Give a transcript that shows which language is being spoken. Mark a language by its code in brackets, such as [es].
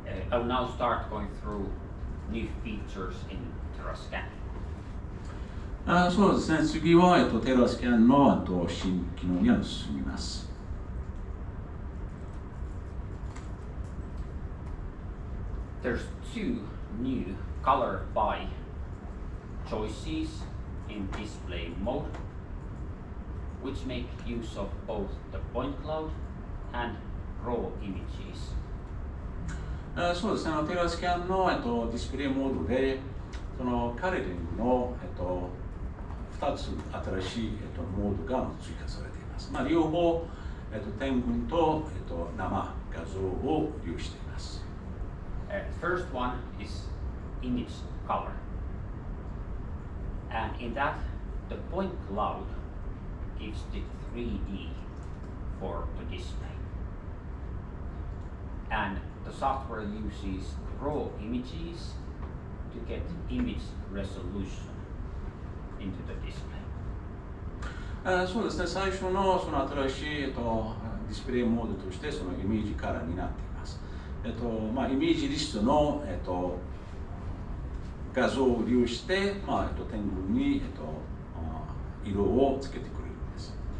[en] I will now start going through new features in TerraScan. [ja] そうですね、次は、TerraScan の新機能に進みます。 [en] There's two new color by choices in display mode, which make use of both the point cloud and raw images. [ja] そうですね、TerraScan の、ディスプレイモードで、そのカレリングの、2つ新しい、モードが追加されています。両方、点群と、生画像を利用しています。 [en] First one is image color, and in that the point cloud gives the 3D for the display, and the software uses raw images to get image resolution into the display. [ja] そうですね、最初のその新しい、ディスプレイモードとしてそのイメージカラーになっています。イメージリストの、画像を利用して、点群に、色をつけてくれるんです。